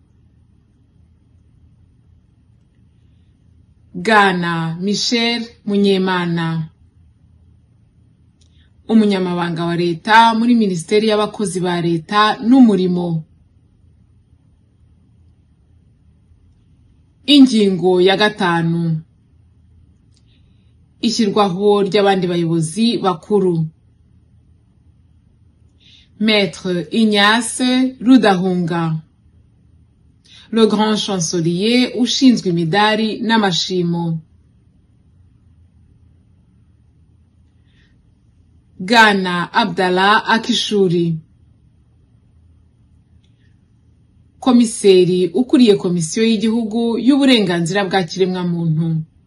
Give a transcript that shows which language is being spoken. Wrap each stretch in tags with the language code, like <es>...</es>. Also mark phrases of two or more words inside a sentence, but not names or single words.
<rw>Bwana Michel Munyemana, Umunyamabanga wa leta muri Minisiteri y'Abakozi ba Leta n'Umurimo. Ingingo ya 5. Ishyirwaho ry'abandi bayobozi bakuru. Maître Ignace Rudahunga,</rw> <fr>le grand chancelier</fr> <rw>ushinzwe imidari n'amashimo. Bwana Abdallah Akishuri, Komiseri ukuriye Komisiyo y'Igihugu y'Uburenganzira bwa Kiremwamuntu.</rw>